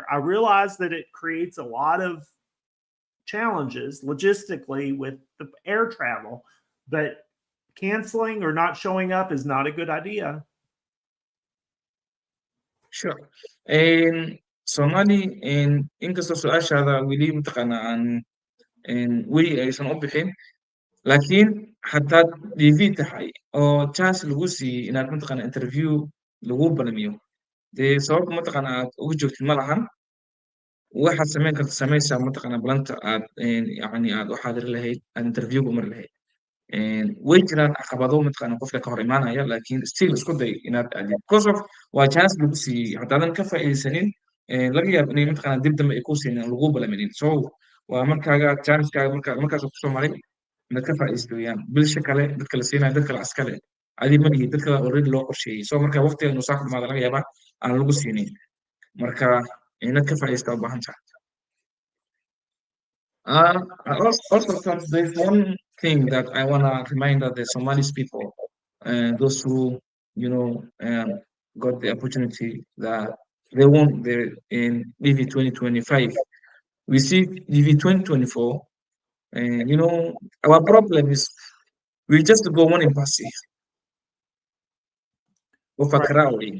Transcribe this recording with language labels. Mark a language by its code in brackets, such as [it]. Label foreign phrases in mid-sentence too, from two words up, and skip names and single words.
[en] I realize that it creates a lot of challenges logistically with the air travel, but canceling or not showing up is not a good idea. Sure. And Somali and [so] inkastoo su-aashaada weli mataqaanaa weli aysan u bixin laakiin haddaad DV tahay oo chance lagu siiyey inaad mataqaanaa interview lagu balamiyo dee sabab mataqaanaa aad uga joogtid ma lahan waxaad samayn karta samaysaa mataqaanaa balanta aad yacni aad u xaadiri lahayd aad interviewga mari lahayd way jiraan caqabado mataqaanaa qofka ka hor imaanaya laakiin still isku day inaad aadid [en] because of [so] waa chance lagu siiyey haddaadan ka faa'iidaysanin laga yaabo inay mataqaanaa dib dambe ay ku siinin lagu balaminin so waa markaaga chancekaaga markaas kusoo maray inaad ka faa'iidaysto weeyaan bilsha kale dadka la siinayo dad kale askale adi ma lihi dad kale already loo qorsheeyey so marka waqtiga inuu saa xumaada laga yaabaa aan lagu siinin marka inaad ka faa'iidaysta u baahan tahay [en] also, there's one thing that I want to remind the Somalis people, and those who, you know, got the opportunity that they won the in DV 2025. We see DV 2024, and our problem is we just go one embassy overcrowding.